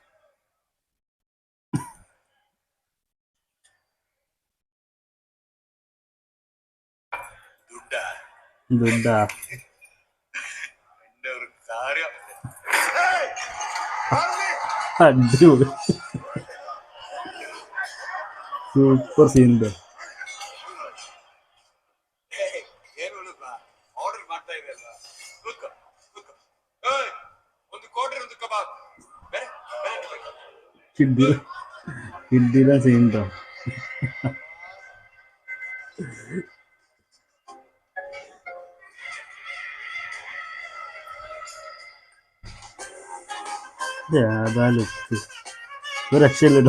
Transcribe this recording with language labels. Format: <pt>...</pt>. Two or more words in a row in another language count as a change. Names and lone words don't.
<ml>ദുഡാ എന്റെ ഒരു കാര്യം. അടിപൊളി സൂപ്പർ സീൻ.</ml> <kn>ಆರ್ಡರ್ ಮಾಡ್ತಾ ಇದೆ ಅಲ್ವಾ? ಒಂದು ಕೋಟರ್ ಒಂದು ಕಬಾಬ್.</kn> <ml>കിഡില സീൻ. ഏതാ ലുക്ക്, ഒരു രക്ഷയില്ല.</ml>